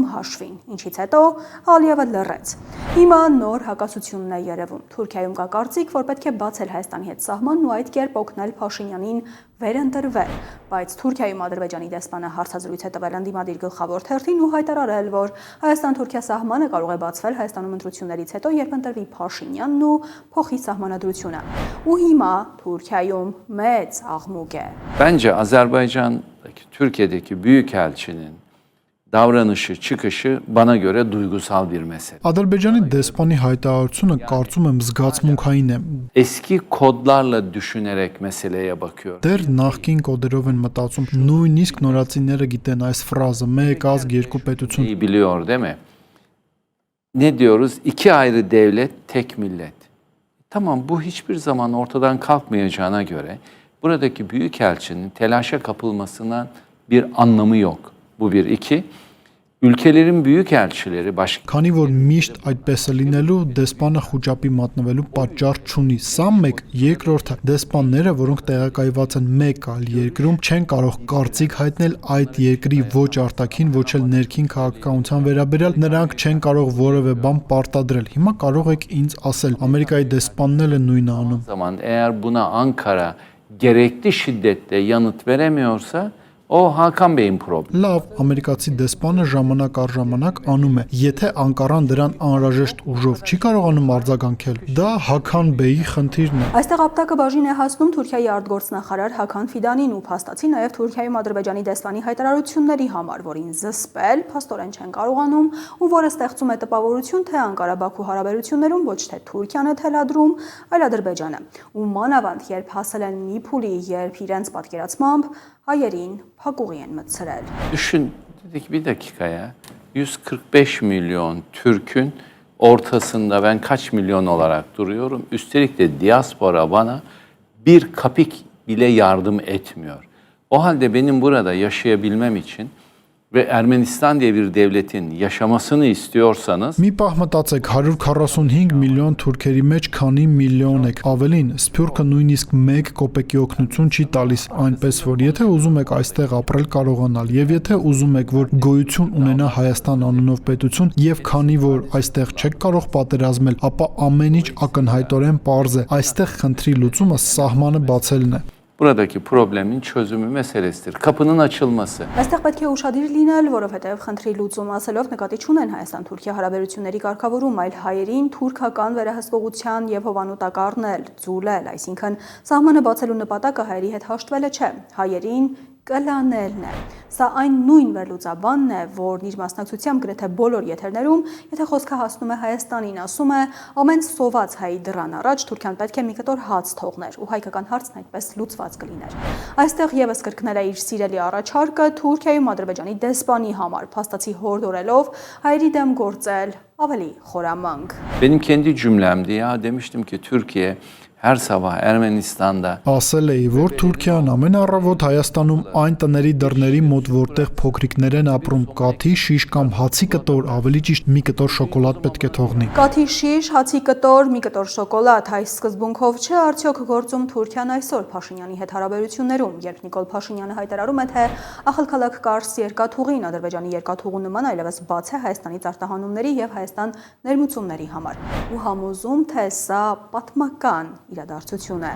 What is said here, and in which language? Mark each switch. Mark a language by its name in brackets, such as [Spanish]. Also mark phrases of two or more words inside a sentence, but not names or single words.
[Armenian] հաշվին, ինչից հետո Ալիևը լռեց։ Հիմա նոր հակասությունն է երևում։ Թուրքիայում կա կարծիք, որ պետք է բացել Հայաստանի հետ սահմանն ու այդ կերպ օգնել Փաշինյանին վերընտրվել, բայց Թուրքիայում Ադրբեջանի դեսպանը հարցազրույց է տվել ընդդիմադիր գլխավոր թերթին ու հայտարարել, որ Հայաստան-Թուրքիա սահմանը կարող է բացվել Հայաստանում ընտրություններից հետո, երբ ընտրվի Փաշինյանն ու փոխի սահմանադրությունը։ Ու հիմա Թուրքիայում մեծ աղմուկ է։ [Turkish] Bence Azerbaycan'daki, Türkiye'deki büyükelçinin davranışı, çıkışı bana göre duygusal bir mesele. [Armenian] Ադրբեջանի դեսպանի հայտարարությունը կարծում եմ զգացմունքային է։ [Turkish] Eski kodlarla düşünerek meseleye bakıyor. [Armenian] Դեռ նախկին կոդերով են մտածում, նույնիսկ նորածինները գիտեն այս ֆրազը՝ մեկ ազգ երկու պետություն։ [Turkish] İyi biliyor değil mi? Ne diyoruz? İki ayrı devlet, tek millet. Tamam, bu hiçbir zaman ortadan kalkmayacağına göre buradaki büyükelçinin telaşa kapılmasından bir anlamı yok. Bu bir. İki, ülkelerin büyükelçileri başka. [Armenian] Քանի որ միշտ այդպես է լինելու, դեսպանը խոճապի մատնվելու պատճառ չունի։ Սա մեկ, երկրորդը, դեսպանները, որոնք տեղակայված են մեկ այլ երկրում, չեն կարող կարծիք հայտնել այդ երկրի ոչ արտաքին, ոչ էլ ներքին քաղաքականության վերաբերյալ, նրանք չեն կարող որևէ բան պարտադրել։ Հիմա կարող եք ինձ ասել, Ամերիկայի դեսպանն էլ է նույնը անում։ [Turkish] Zaman eğer buna Ankara gerekli şiddetle yanıt veremiyorsa Hakan Bey'in problemi։ [Armenian] Լավ, ամերիկացի դեսպանը ժամանակ առ ժամանակ անում է, եթե Անկարան դրան անհրաժեշտ ուժով չի կարողանում արձագանքել, դա Hakan Bey-ի խնդիրն է։ Այստեղ ապտակը բաժին է հասնում Թուրքիայի արտգործնախարար Hakan Fidanին ու փաստացի նաև Թուրքիայում Ադրբեջանի դեսպանի հայտարարությունների համար, որին զսպել փաստորեն չեն կարողանում ու որը ստեղծում է տպավորություն, թե Անկարա-Բաքու հարաբերություններում ոչ թե Թուրքիան է թելադրում, այլ Ադրբեջանը։ Ու մանավանդ երբ հասել են մի փուլի, երբ իրենց պատկերացմամբ հայերին փակուղի են մտցրել։ [Turkish] Düşün, dedik bir dakika ya. 145 milyon Türk'ün ortasında ben kaç milyon olarak duruyorum. Üstelik de diaspora bana bir kapik bile yardım etmiyor. O halde benim burada yaşayabilmem için ve Ermenistan diye bir devletin yaşamasını istiyorsanız [Armenian] Մի պահ մտածեք 145 միլիոն թուրքերի մեջ քանի միլիոն եք, ավելին Սփյուռքը նույնիսկ 1 կոպեկի օգնություն չի տալիս, այնպես որ եթե ուզում եք այստեղ ապրել կարողանալ եւ եթե ուզում եք որ գոյություն ունենա Հայաստան անունով պետություն եւ քանի որ այստեղ չեք կարող պատերազմել, ապա ամեն ինչ ակնհայտորեն պարզ է, այստեղ խնդրի լուծումը սահմանը բացելն է։ [Turkish] buradaki problemin çözümü meselesidir. Kapının açılması. [Armenian] Այստեղ պետք է ուշադիր լինել, որովհետև խնդրի լուծում ասելով նկատի չունեն Հայաստան-Թուրքիա հարաբերությունների կարգավորում, այլ հայերին թուրքական վերահսկողության եւ հովանուտակ առնել, ձուլել, այսինքն սահմանը բացելու նպատակը հայերի հետ հաշտվելը չէ, հայերին կլանելն է։ Սա այն նույն վերլուծաբանն է, որն իր մասնակցությամբ գրեթե բոլոր եթերներում, եթե խոսքը հասնում է Հայաստանին, ասում է, ամեն սոված հայի դռան առաջ Թուրքիան պետք է մի կտոր հաց թողներ, ու հայկական հարցն այդպես լուծված կլիներ։ Այստեղ եւս կրկնել է իր սիրելի առաջարկը Թուրքիայում Ադրբեջանի դեսպանի համար, փաստացի հորդորելով հայերի դեմ գործել ավելի խորամանկ։ [Turkish] Benim kendi cümlemdi ya demiştim ki Türkiye her sabah Ermenistan'da [Armenian] Ասել էի, որ Թուրքիան ամեն առավոտ Հայաստանում այն տների դռների մոտ, որտեղ փոքրիկներ են ապրում, կաթի շիշ կամ հացի կտոր, ավելի ճիշտ մի կտոր շոկոլադ պետք է թողնի։ Կաթի շիշ, հացի կտոր, մի կտոր շոկոլադ, այս սկզբունքով չէ արդյոք գործում Թուրքիան այսօր Փաշինյանի հետ հարաբերություններում, երբ Նիկոլ Փաշինյանը հայտարարում է, թե ախալքալակ Կարս երկաթուղին Ադրբեջանի երկաթուղու նման այլևս բաց է Հայաստանից արտահանումների եւ Հայաստան ներմուծումների համար։ Ու համոզում, թե սա պատմական իրադարձություն է։